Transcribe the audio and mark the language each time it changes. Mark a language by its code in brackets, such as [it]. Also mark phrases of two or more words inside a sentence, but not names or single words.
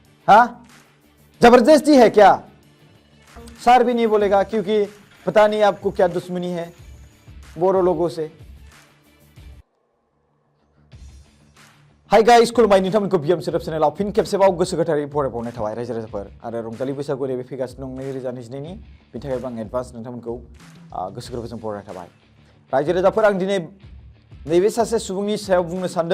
[hi] हाँ, जबरदस्ती है क्या? सर भी नहीं बोलेगा क्योंकि पता नहीं आपको क्या दुश्मनी है बोरो लोगों से। [en] hi guys, [brx] खुलुमबाय नोंथांमोनखौ बिएम सोदोब चेनेलाव फिन खेबसेबाव गोसो गोथारै बरायबावनाय थाबाय रायजो राजाफोर आरो रंजालि बैसागु नैबे फैगासिनो दं 2022 नि बिनि थाखायबो आं एडभान्स नोंथांमोनखौ गोसो गोरबोजों बरायनाय थाबाय। रायजो राजाफोर, आं दिनै नैबे सासे सुबुंनि सायाव बुंनो सानदों।